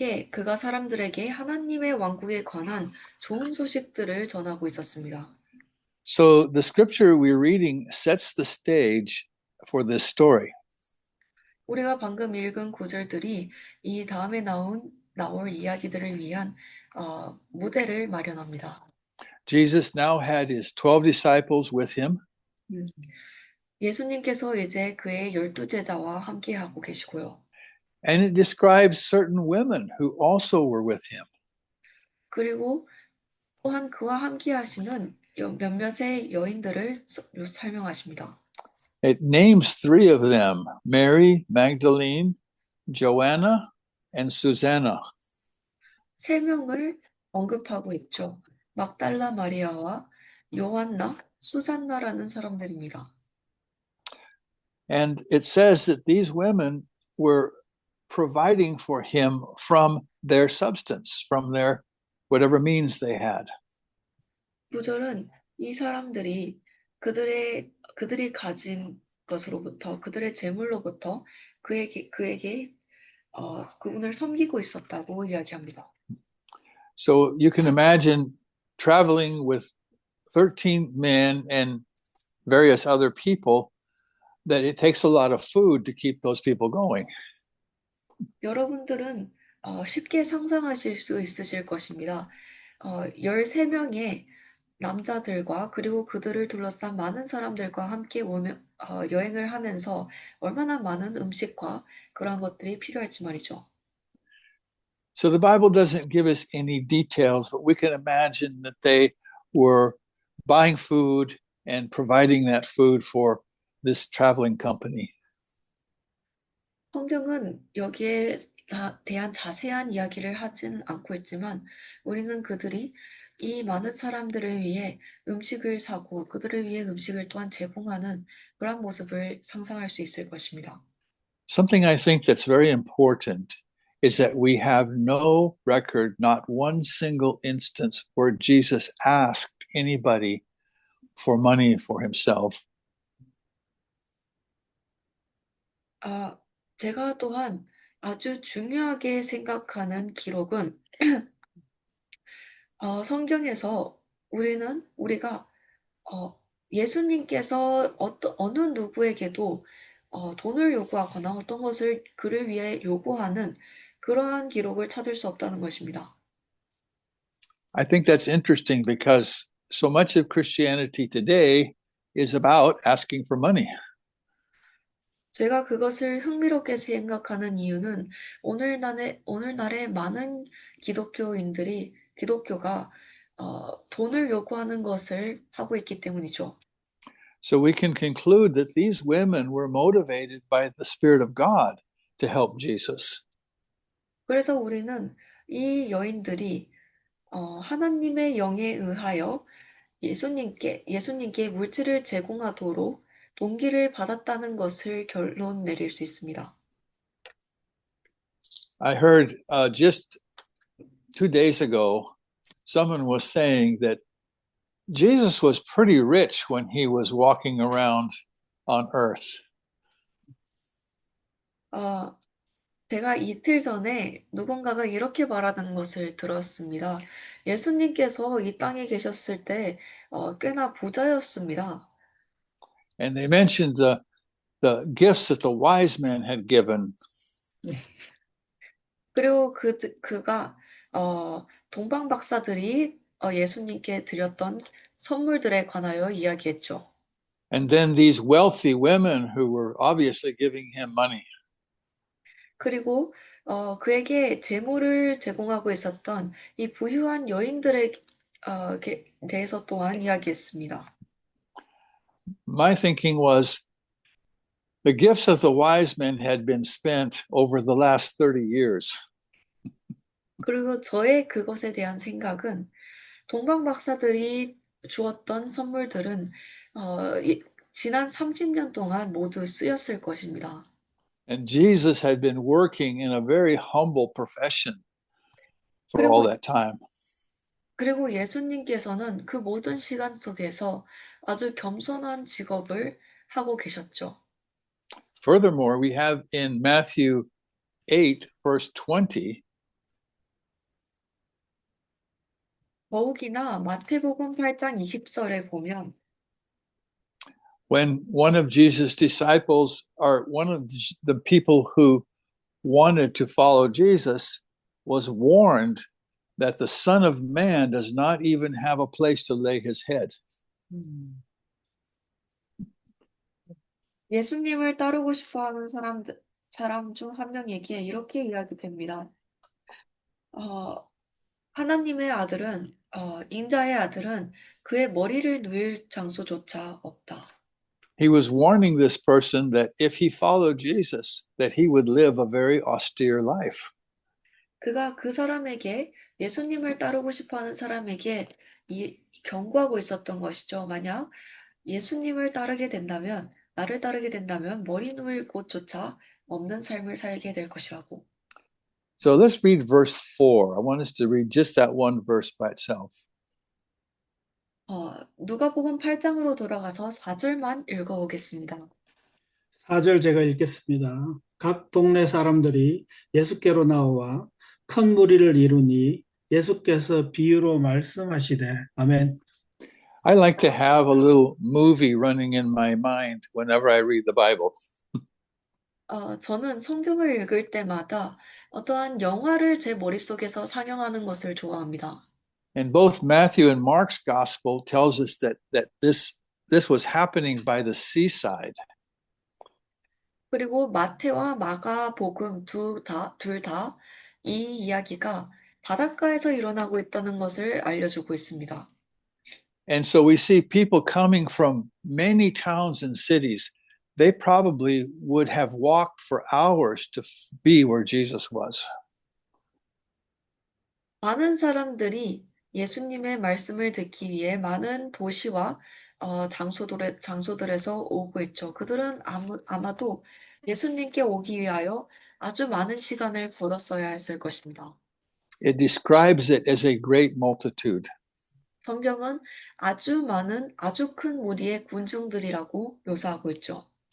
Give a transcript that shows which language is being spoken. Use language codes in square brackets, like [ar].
[ko] 그가 사람들에게 하나님의 왕국에 관한 좋은 소식들을 전하고 있었습니다. [en] So, the scripture we're reading sets the stage for this story. [ko] 우리가 방금 읽은 구절들이 이 다음에 나올 이야기들을 위한 무대를 마련합니다. [en] Jesus now had his 12 disciples with him. [ko] 예수님께서 이제 그의 12제자와 함께하고 계시고요. [en] And it describes certain women who also were with him. [ko] 그리고 또한 그와 함께 하시는 몇몇의 여인들을 설명하십니다. [en] It names 3 of them, Mary Magdalene, Joanna, and Susanna. [ko] 3명을 언급하고 있죠. 막달라 마리아와 요한나, 수산나라는 사람들입니다. [en] And it says that these women were providing for him from their substance, from their whatever means they had. [ko] 9절은 이 사람들이 그들이 가진 것으로부터 그들의 재물로부터 그에게 그분을 섬기고 있었다고 이야기합니다. [en] So you can imagine traveling with 13 men and various other people, that it takes a lot of food to keep those people going. [ko] 여러분들은 쉽게 상상하실 수 있으실 것입니다. 13명의 남자들과 그리고 그들을 둘러싼 많은 사람들과 함께 여행을 하면서 얼마나 많은 음식과 그런 것들이 필요할지 말이죠. [en] So the Bible doesn't give us any details, but we can imagine that they were buying food and providing that food for this traveling company. [ko] 성경은 여기에 대한 자세한 이야기를 하진 않고 있지만 우리는 그들이 이 많은 사람들을 위해 음식을 사고 그들을 위해 음식을 또한 제공하는 그런 모습을 상상할 수 있을 것입니다. [en] Something I think that's very important is that we have no record, not one single instance where Jesus asked anybody for money for himself. [ko] 제가 또한 아주 중요하게 생각하는 기록은 성경에서 우리가 예수님께서 어느 누구에게도 돈을 요구하거나 어떤 것을 그를 위해 요구하는 그러한 기록을 찾을 수 없다는 것입니다. [en] I think that's interesting because so much of Christianity today is about asking for money. [ko] 제가 그것을 흥미롭게 생각하는 이유는 오늘날의 많은 기독교가 돈을 요구하는 것을 하고 있기 때문이죠. [en] So we can conclude that these women were motivated by the Spirit of God to help Jesus. [ko] 그래서 우리는 이 여인들이 하나님의 영에 의하여 예수님께 물질을 제공하도록 동기를 받았다는 것을 결론 내릴 수 있습니다. [en] I heard just 2 days ago, someone was saying that Jesus was pretty rich when he was walking around on earth. [ko] 제가 이틀 전에 누군가가 이렇게 말하는 것을 들었습니다. 예수님께서 이 땅에 계셨을 때 꽤나 부자였습니다. [en] And they mentioned the gifts that the wise men had given. [ko] 그리고 그가 동방 박사들이 예수님께 드렸던 선물들에 관하여 이야기했죠. [en] And then these wealthy women who were obviously giving him money. [ko] 그리고 그에게 재물을 제공하고 있었던 이 부유한 여인들의 대해서 또한 이야기했습니다. [en] My thinking was the gifts of the wise men had been spent over the last 30 years. [ko] 그리고 저의 그것에 대한 생각은 동방 박사들이 주었던 선물들은 지난 30년 동안 모두 쓰였을 것입니다. [en] And Jesus had been working in a very humble profession for all [ko] 그리고 [en] that time. [ko] 그리고 예수님께서는 그 모든 시간 속에서 아주 겸손한 직업을 하고 계셨죠. [en] Furthermore, we have in Matthew 8, verse 20, [ko] 더욱이나 마태복음 8장 20절에 보면 [en] when one of Jesus' disciples, or one of the people who wanted to follow Jesus, was warned that the Son of Man does not even have a place to lay his head. [ko] 예수님을 따르고 싶어하는 사람 중 한 명에게 이렇게 이야기됩니다. 하나님의 아들은 인자의 아들은 그의 머리를 누일 장소조차 없다. [en] He was warning this person that if he followed Jesus, that he would live a very austere life. [ko] 그가 그 사람에게 예수님을 따르고 싶어하는 사람에게 경고하고 있었던 것이죠. 만약 예수님을 따르게 된다면 나를 따르게 된다면 머리 누일 곳조차 없는 삶을 살게 될 것이라고. [en] So let's read verse 4. I want us to read just that one verse by itself. [ko] 누가복음 8장으로 돌아가서 4절만 읽어보겠습니다. 4절 제가 읽겠습니다. 각 동네 사람들이 예수께로 나와 큰 무리를 이루니 예수께서 비유로 말씀하시되 아멘. [en] I like to have a little movie running in my mind whenever I read the Bible. [ko] 저는 성경을 읽을 때마다 어떠한 영화를 제 머릿속에서 상영하는 것을 좋아합니다. [en] And both Matthew and Mark's gospel tells us that this was happening by the seaside. [ko] 그리고 마태와 마가복음 둘 다 이 이야기가 바닷가에서 일어나고 있다는 것을 알려주고 있습니다. [en] And so we see people coming from many towns and cities. They probably would have walked for hours to be where Jesus was. [ko] 많은 사람들이 예수님의 말씀을 듣기 위해 많은 도시와 장소들에서 오고 있죠. 그들은 아마도 예수님께 오기 위하여 아주 많은 시간을 걸었어야 했을 것입니다. [en] It describes it as a great multitude. [ko] 성경은 아주 큰 무리의 군중들이라고 묘사하고 있죠.